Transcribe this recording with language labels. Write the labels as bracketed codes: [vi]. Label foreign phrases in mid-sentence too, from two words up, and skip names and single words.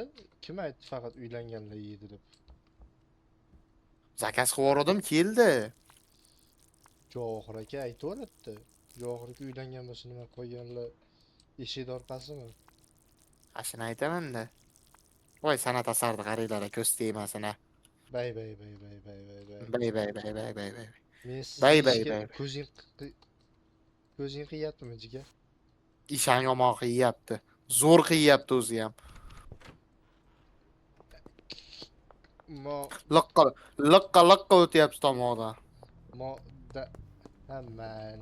[uz] Kim aytdi faqat uylanganlar yeydi deb? Zakaz qilib yubordim, keldi. Javohir aka aytaveradi. Javohir aka uylangan bo'lsa nima qo'yganlar eshik orqasimi? Ashini aytaman-da. Voy san'at asarni qaranglar, ko'z tegmasina. Bay bay bay bay bay bay bay. Bay bay bay bay bay bay. Men sizni Bay bay ishga bay. ko'zing qiyyaptimi jigar? Ishang yomon qiyyapti. Zo'r qiyyapti o'zi ham. Mo Liqqa liqqa o'tyapti tomog'idan. mo da mayli.